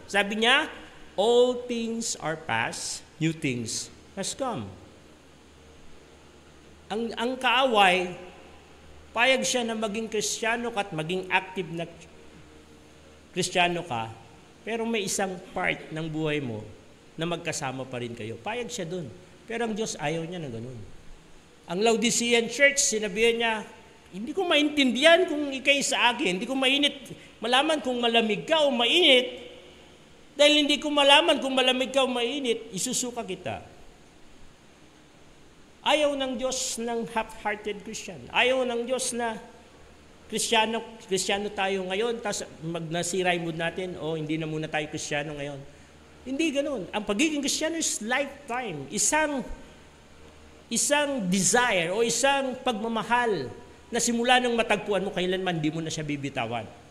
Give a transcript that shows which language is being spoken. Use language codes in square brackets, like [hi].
[tl] Sabi niya, [en] all things are past, new things has come. [tl] Ang kaaway, payag siya na maging Kristiyano ka at maging active na Kristiyano ka, pero may isang part ng buhay mo na magkasama pa rin kayo. Payag siya dun. Pero ang Diyos ayaw niya na ganun. Ang Laodicean Church, sinabihan niya, hindi ko maintindihan kung ikay sa akin, hindi ko malaman kung malamig ka o mainit, dahil hindi ko malaman kung malamig ka o mainit, isusuka kita. Ayaw ng Diyos ng half-hearted Christian. Ayaw ng Diyos na Kristiyano tayo ngayon, tapos nasira yung mood natin, hindi na muna tayo Kristiyano ngayon. Hindi ganun. Ang pagiging Kristiyano is lifetime. Isang desire o isang pagmamahal na simula nung matagpuan mo, kailanman di mo na siya bibitawan.